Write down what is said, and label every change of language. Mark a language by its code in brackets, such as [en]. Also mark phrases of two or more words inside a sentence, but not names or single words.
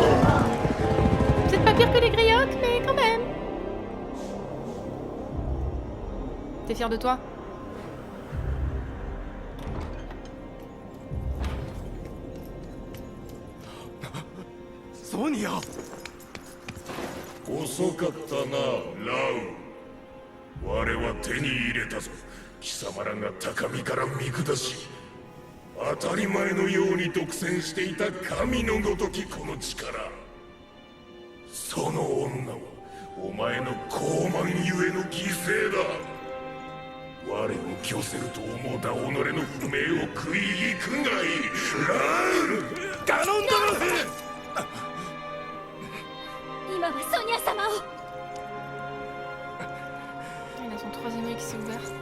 [fr] Vous êtes pas pire que les griottes, mais quand même. T'es fier de toi? Sonia! [ja] 遅かったな、ラウ。我は手に入れたぞ。貴様らが高みから見下し、当たり前のように独占していた神のごときこの力。その女はお前の傲慢ゆえの犠牲だ。我を拒せると思うた己の不明を食い行くがいい。ラウ！ガノンドルフ！今はソニア様を。 [fr] Il a son troisième œil qui s'est ouvert.